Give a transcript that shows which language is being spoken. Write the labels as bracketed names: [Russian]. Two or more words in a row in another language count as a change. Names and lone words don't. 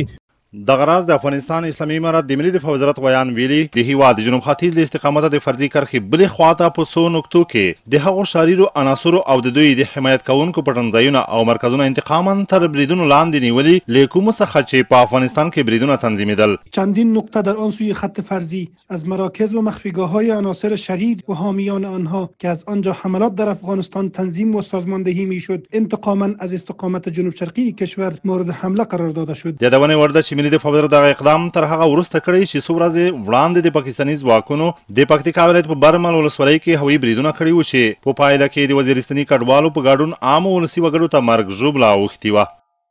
[Pashto] دغه راز د افغانستان اسلامي امارت د ملي دفاع وزارت ویان ویلي د هیواد د جنوب ختیځ له استقامته د فرضي کرښې بلې خواته په څو نقطو کې د هغو شریرو عناصرو او د دوی د حمایت کوونکو پټنځایونه او مرکزونه انتقاما تر بریدونو لاندې نیولي له کومو څخه چې په افغانستان کې بریدونه تنظیمیدل. [Persian] چندین نقطه در آن سوی خط فرضی از مراکز و مخفیگاه‌های عناصر شریر و حامیان آنها که از آنجا حملات در افغانستان تنظیم و سازماندهی میشد انتقاما از استقامت جنوب شرقی کشور مورد حمله قرار داده شد. [Pashto] یادونه ورده چې ملي دفاع وزارت دغه اقدام تر هغه وروسته کړی چې څو ورځې وړاندې د پاکستاني ځواکونو د پکتیکا ولایت په برمل ولسوالۍ کې هوایي بریدونه کړي وو چې په پایله کې د وزیرستاني کډوالو په ګډون عامو ولسي وګړو ته مرګ ژوبله اوښتې وه.